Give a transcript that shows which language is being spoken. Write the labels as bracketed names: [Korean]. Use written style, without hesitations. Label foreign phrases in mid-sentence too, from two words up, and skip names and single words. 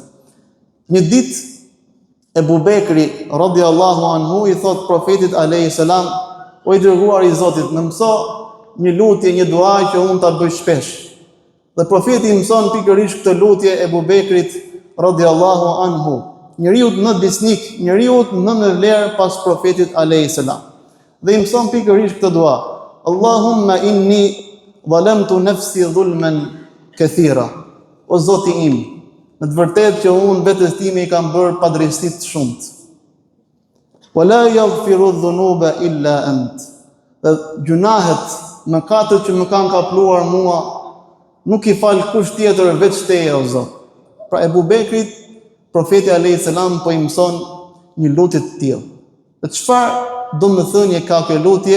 [Albanian] Një ditë Ebu Bekri [Arabic] رضي الله عنه [Albanian] i thot profetit [Arabic] عليه السلام: [Albanian] o i dërguar i Zotit, më mëso një lutje, një dua që unë ta bëj shpesh. Dhe profeti mëson pikërisht këtë lutje Ebu Bekrit [Arabic] رضي الله عنه, [Albanian] njeriu më besnik, njeriu më me vlerë pas profetit [Arabic] عليه السلام. [Albanian] Dhe i mëson pikërisht këtë dua: [Arabic] اللهم إني ظلمت نفسي ظلما كثيرا. [Albanian] O Zoti im, në të vërtetë që unë vetes time i kam bërë padrejti të shumtë. [Arabic] ولا يغفر الذنوب إلا أنت. [Albanian] Dhe gjunahet, mëkatet që më kanë kapluar mua, nuk i fal kush tjetër veç teje o Zot. Pra Ebu Bekrit, profeti [Arabic] عليه السلام [Albanian] po i mëson një lutje të tillë. Dhe çfarë do të thënie ka kjo lutje?